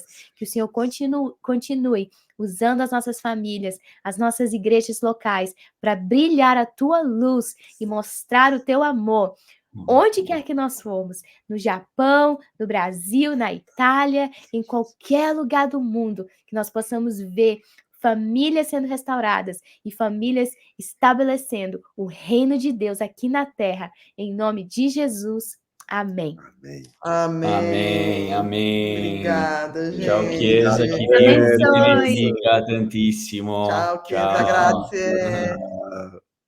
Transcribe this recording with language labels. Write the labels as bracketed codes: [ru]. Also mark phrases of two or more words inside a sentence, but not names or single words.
[pt] Que o Senhor continue usando as nossas famílias, as nossas igrejas locais, para brilhar a Tua luz e mostrar o Teu amor, onde quer que nós formos, no Japão, no Brasil, na Itália, em qualquer lugar do mundo, que nós possamos ver famílias sendo restauradas e famílias estabelecendo o reino de Deus aqui na terra, em nome de Jesus. Amém. Amém. Amém, amém. Obrigada, gente. [it] Ciao Chiesa, che [pt] Deus [it] Dio vi [pt] abençoe. [it] benedica tantissimo. Ciao, Chiesa, Ciao. grazie. Ah,